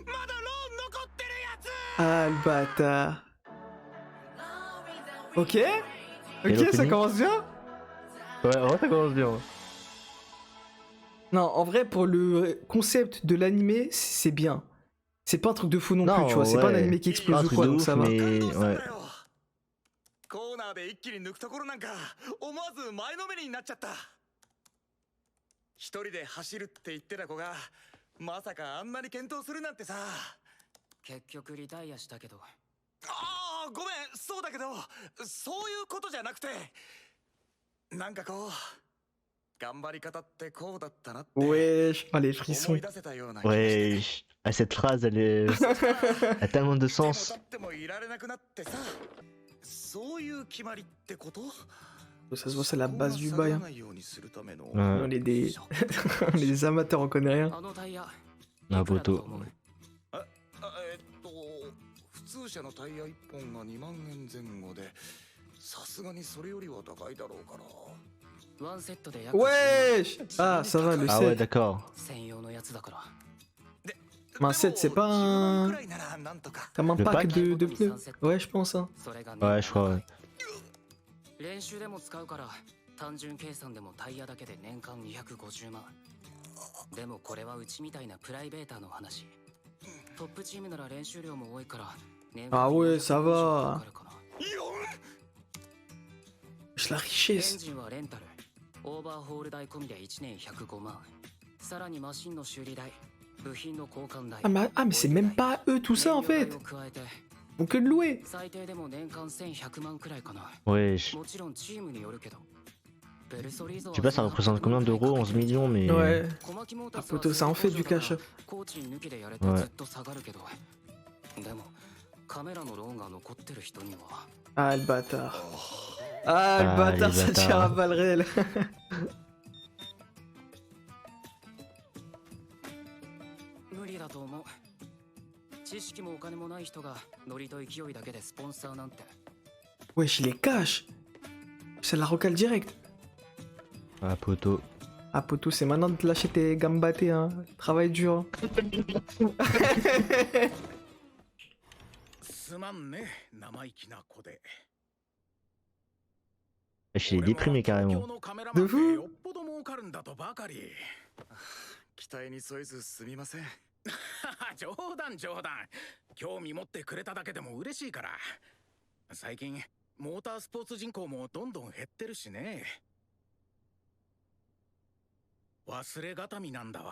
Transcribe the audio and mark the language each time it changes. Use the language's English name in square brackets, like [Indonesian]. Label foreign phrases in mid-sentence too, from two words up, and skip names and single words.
[French] Ah, le bâtard. Ok. Ok, ça l'opening commence bien. Ouais, en vrai, ça commence bien. Non, en vrai, pour le concept de l'animé, c'est bien. C'est pas un truc de fou non, plus, tu vois. C'est pas un ouais. animé qui Pas explose un ou truc quoi, de donc ouf, ça va. mais ouais. [Japanese] コーナーで一気に抜くところなんか思わず前のめりになっちゃった。一人で走るって言ってた子がまさかあんなに健闘するなんてさ。結局リタイアしたけど。ああ、ごめん、そうだけどそういうことじゃなくて、なんかこう頑張り方ってこうだったなって [French] Wesh. Oh, les [Japanese] 思 [French] frissons. [Japanese] い出せたような気がして [French] Ouais. Ah, cette phrase, elle est. Elle a tellement de [Japanese] いても [French] sens. [Japanese] 立ってもいられなくなってさ。そういう決まりってこと？ [French] Ça se voit, c'est la base du bail. Hein. Ouais. On est des... on est des amateurs, on connaît rien. [Japanese] あのタイヤ。 [French] Ah, [Japanese] いくらだと [French] poteau. [Japanese] 思う？普通車のタイヤ1本が2万円前後で、さすがにそれよりは高いだろうから。ワンセットで約 [French] Wesh. Ah, ça va, le Ah ouais, 7. d'accord. [Japanese] 専用のやつだから。 [French] Mais un 7, c'est pas un... Comme un Le pack pack de pneus. Ouais, je pense. Hein. [Japanese] それが [French] Ouais, je crois, ouais. [Japanese] 練習でも使うから単純計算でもタイヤだけで年間250万。でもこれはうちみたいなプライベーターの話。トップチームなら練習量も多いから年 [French] Ah [Japanese] 間 [French] ouais, [Japanese] 450 [French] ça [Japanese] 万 [French] va. [Japanese] かかるかな。 [French] Je la [Japanese] エン [French] richesse. [Japanese] ジンはレンタル。オーバーホール代込みで1年105万。さらにマシンの修理代、部品の交換代。 [French] Ah, mais c'est même pas eux tout ça en fait. [Japanese] 燃料代を加えて [French] On que de louer. [Japanese] 最低でも年間1100万くらいかな。 [French] Wesh. [Japanese] もちろんチームによるけど。ベルソリーゾ [French] Je sais pas, ça représente combien d'euros 11 millions, mais. Ouais. [Japanese] 小牧モーター [French] Ah, [Japanese] スは [French] poteau, ça en fait du cash. [Japanese] コーチ抜きでやれて [French] Ouais. [Japanese] ずっと下がるけど。でもカメラのローンが残ってる人には。 [French] Ah, le bâtard. Ah, le Ah, bâtard, les ça tire bâtards. à balles réelles. [Japanese] 無理だと思う。知識もお金もない人がノリと勢いだけでスポンサーなんて。 [French] Wesh, il les cache. Ça la recale direct. Ah, poteau. Ah, poteau, c'est maintenant de te lâcher tes gambatés, hein. Travail dur. [Japanese] すまんね、生意気な子で。 [French] Wesh, il est déprimé carrément. [Japanese] でふよっぽど儲かるんだとばかり。期待に添えずすみません。冗談冗談。興味持ってくれただけでも嬉しいから。最近モータースポーツ人口もどんどん減ってるしね。忘れがたみなんだわ。